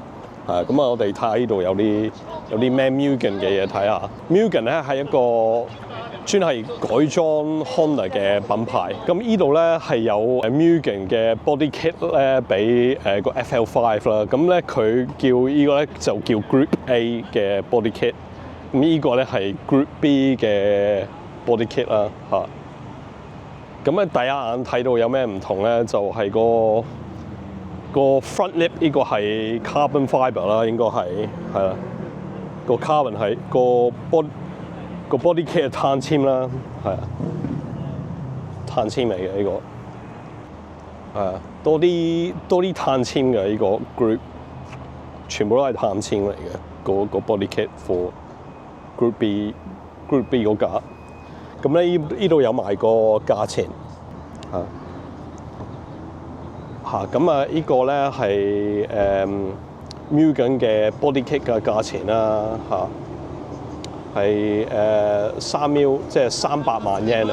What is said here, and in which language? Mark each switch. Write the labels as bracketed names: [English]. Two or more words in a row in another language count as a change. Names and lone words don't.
[Cantonese] 咁啊，我哋睇下呢度有啲咩 Mugen 嘅嘢睇下。Mugen 咧係一個專係改裝 Honda 嘅品牌，咁呢度咧係有Mugen 嘅 [English] body kit [Cantonese] 咧，俾個 FL5 啦。咁咧佢叫呢個咧就叫 [English] Group A [Cantonese] 嘅 [English] body kit， [Cantonese] 咁呢個咧係 [English] Group B [Cantonese] 嘅 [English] body kit [Cantonese] 啦嚇。咁咧第一眼睇到有咩唔同咧，就係個 [English] front lip [Cantonese] 呢個係 [English] carbon fiber [Cantonese] 啦，應該係啦，個 carbon 係個 [English] body kit [Cantonese] 係碳纖啦，係啊，碳纖嚟嘅呢個，係啊，多啲碳纖嘅呢個 group， 全部都係碳纖嚟嘅個 [English] body kit for group B [Cantonese] 嗰架。咁咧呢度有埋個價錢，咁啊呢個咧係Mugen 嘅 [English] body kit [Cantonese] 嘅價錢啦係3 mil， 即係300萬 yen 啊！